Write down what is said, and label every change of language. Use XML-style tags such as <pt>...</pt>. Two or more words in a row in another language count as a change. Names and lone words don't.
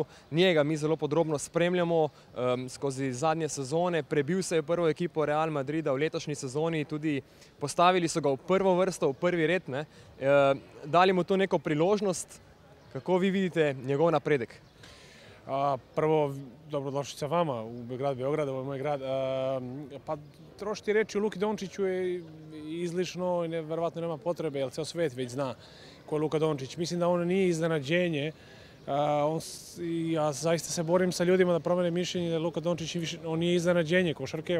<sl>Njega mi zelo podrobno spremljamo skozi zadnje sezone. Prebil se je prvo ekipo Real Madrida v letošnji sezoni, tudi postavili so ga v prvo vrsto, v prvi red. Dali mu to neko priložnost. Kako vi vidite njegov napredek?</sl> <sr>Prvo, dobrodošli sa vama u grad Beograd, ovo je moj grad. Pa trošiti reći o Luki Dončiću je izlišno i verovatno nema potrebe, jer ceo svet već zna ko je Luka Dončić. Mislim da on nije iznenađenje. Ja zaista se borim sa ljudima da promene mišljenje da Luka Dončić on nije iznenađenje košarke.</sr>